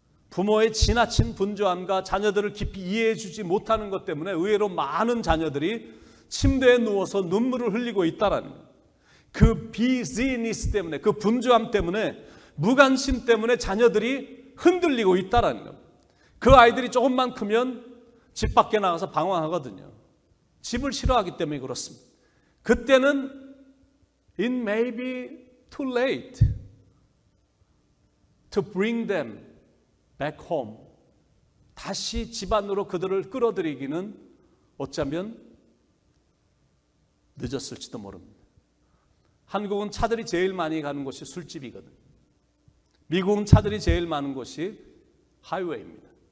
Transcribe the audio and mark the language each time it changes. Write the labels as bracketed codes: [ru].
[ko] 부모의 지나친 분주함과 자녀들을 깊이 이해해 주지 못하는 것 때문에 의외로 많은 자녀들이 침대에 누워서 눈물을 흘리고 있다라는 거예요. 그 비즈니스 때문에, 그 분주함 때문에, 무관심 때문에 자녀들이 흔들리고 있다라는 거예요. 그 아이들이 조금만 크면 집 밖에 나가서 방황하거든요. 집을 싫어하기 때문에 그렇습니다. 그때는 [en] it may be too late to bring them back home. [ko] 다시 집 안으로 그들을 끌어들이기는 어쩌면 늦었을지도 모릅니다. 한국은 차들이 제일 많이 가는 곳이 술집이거든요. 미국은 차들이 제일 많은 곳이 하이웨이입니다.